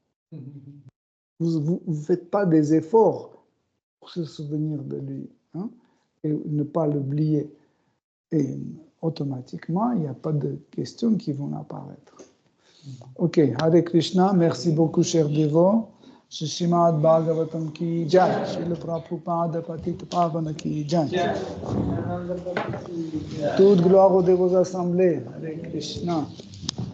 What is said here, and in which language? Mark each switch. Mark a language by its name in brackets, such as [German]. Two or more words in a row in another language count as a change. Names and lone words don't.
[French] Vous ne faites pas des efforts pour se souvenir de lui, hein, et ne pas l'oublier. Et automatiquement, il n'y a pas de questions qui vont apparaître. [Sanskrit] Ok, Hare Krishna, [French] merci beaucoup, chers dévots. [Hindi] श्रीमद् भागवतम् की जय, श्रील प्रभुपाद पतित पावन की जय. [French] Toute gloire aux dévots assemblés. [Sanskrit] Hare Krishna.